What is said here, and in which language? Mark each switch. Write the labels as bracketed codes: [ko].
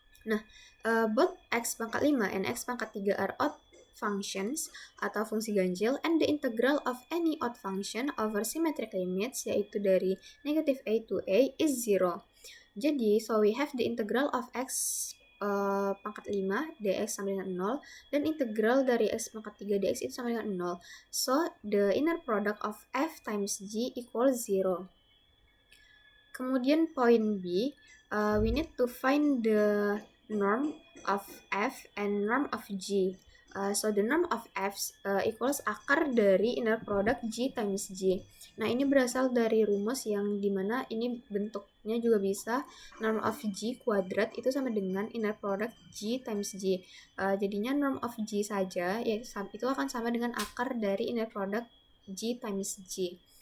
[en] Nah, both x pangkat 5 and x pangkat 3 are odd functions [id] atau fungsi ganjil, [en] and the integral of any odd function over symmetric limits, yaitu dari negative a to a, is 0. [id] Jadi, [en] so we have the integral of [id] x pangkat 5 dx sama dengan 0 dan integral dari x pangkat 3 dx itu sama dengan 0. [en] So, the inner product of f times g equals 0. [id] Kemudian poin B, [en] we need to find the norm of f and norm of g. So the norm of f equals [id] akar dari [en] inner product g times g. [id] Nah, ini berasal dari rumus yang dimana ini bentuknya juga bisa norm of g kuadrat itu sama dengan inner product g times g. Jadinya norm of g saja ya, itu akan sama dengan akar dari inner product g times g.